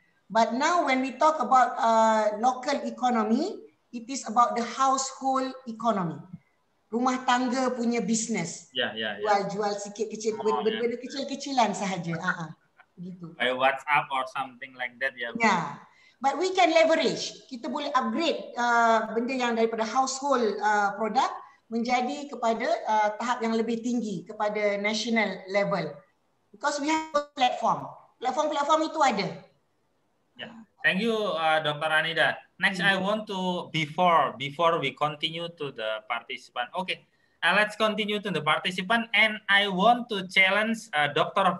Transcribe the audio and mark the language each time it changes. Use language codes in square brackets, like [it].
[en] But now when we talk about local economy, it is about the household economy. [ms] Rumah tangga punya business. Jual sikit kecil, benda kecil-kecilan sahaja. Gitu. [en] By WhatsApp or something like that, Yeah. But we can leverage. [ms] Kita boleh upgrade benda yang daripada [en] household product [ms] menjadi kepada tahap yang lebih tinggi, kepada [en] national level. Because we have a platform. [ms] Platform itu ada. [en] Thank you, Dr. Anidah. Next, I want to, before we continue to the participant, okay, let's continue to the participant, and I want to challenge Dr.